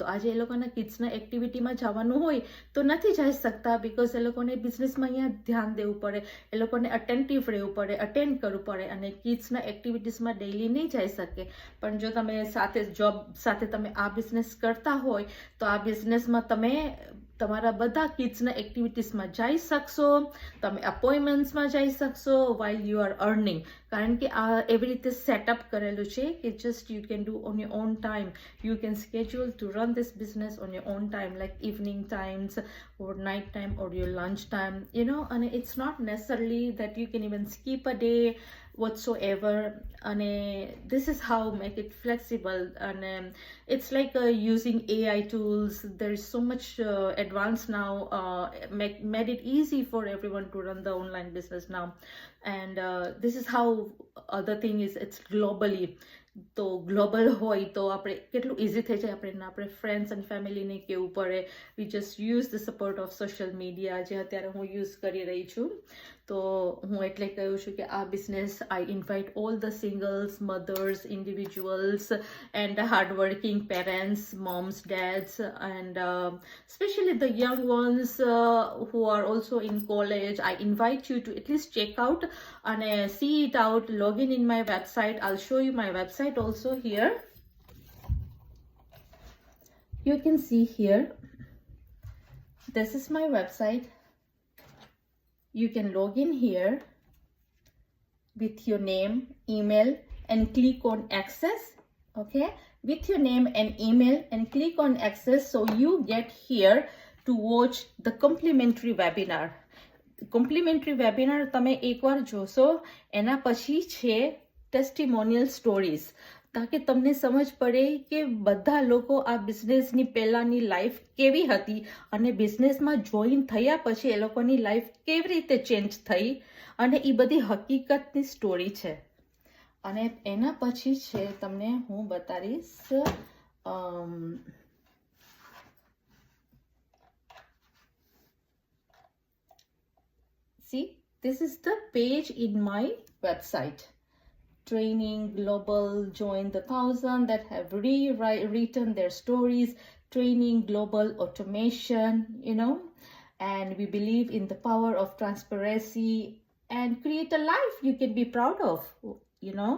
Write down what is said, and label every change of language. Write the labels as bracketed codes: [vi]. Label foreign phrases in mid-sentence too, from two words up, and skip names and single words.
[gu] આજે એ લોકોના કિડ્સના એક્ટિવિટીમાં જવાનું હોય તો નથી જઈ શકતા બિકોઝ એ લોકોને બિઝનેસમાં અહીંયા ધ્યાન દેવું પડે, એ લોકોને અટેન્ટિવ રહેવું પડે, અટેન્ડ કરવું પડે અને કિડ્સના એક્ટિવિટીઝમાં ડેઇલી નહીં જઈ શકે. પણ જો તમે સાથે જોબ સાથે તમે આ બિઝનેસ કરતા હોય તો આ બિઝનેસમાં તમે તમારા બધા કિડ્સના એક્ટિવિટીઝમાં જઈ શકશો, તમે અપોઇન્ટમેન્ટ્સમાં જઈ શકશો [en] while you are earning. [gu] કારણ કે આ એવી રીતે સેટઅપ કરેલું છે કે [en] just you can do on your own time. You can schedule to run this business on your own time, like evening times or night time or your lunch time, you know. And it's not necessarily that you can even skip a day whatsoever. And this is how make it flexible. And it's like using AI tools. There is so much advanced now, made it easy for everyone to run the online business now. And this is how other thing is, it's globally. [gu] તો ગ્લોબલ હોય તો આપણે કેટલું ઇઝી થઈ જાય આપણે [en] friends and family [gu] કહેવું પડે. [en] We just use the support of social media [gu] જે અત્યારે હું યુઝ કરી રહી છું. તો હું એટલે કહું છું કે આ બિઝનેસ [en] I invite all the singles, mothers, individuals and hardworking parents, moms, dads and especially the young ones who are also in college. I invite you to at least check out and see it out, log in my website. I'll show you my website also here. You can see here, this is my website. You can log in here with your name, email and click on access. Okay, with your name and email and click on access, so you get here to watch the complimentary webinar. Complimentary webinar [gu] તમે એકવાર જોશો, એના પછી છે [en] testimonial stories. [gu] તાકે તમને સમજ પડે કે બધા લોકો આ બિઝનેસની પહેલાંની લાઈફ કેવી હતી અને બિઝનેસમાં જોઈન થયા પછી એ લોકોની લાઈફ કેવી રીતે ચેન્જ થઈ અને એ બધી હકીકતની સ્ટોરી છે. અને એના પછી છે તમને હું બતાવીશ. [en] See, this is the page in my website. Training Global, join the 1,000 that have rewritten their stories, training, global automation, and we believe in the power of transparency and create a life you can be proud of, you know.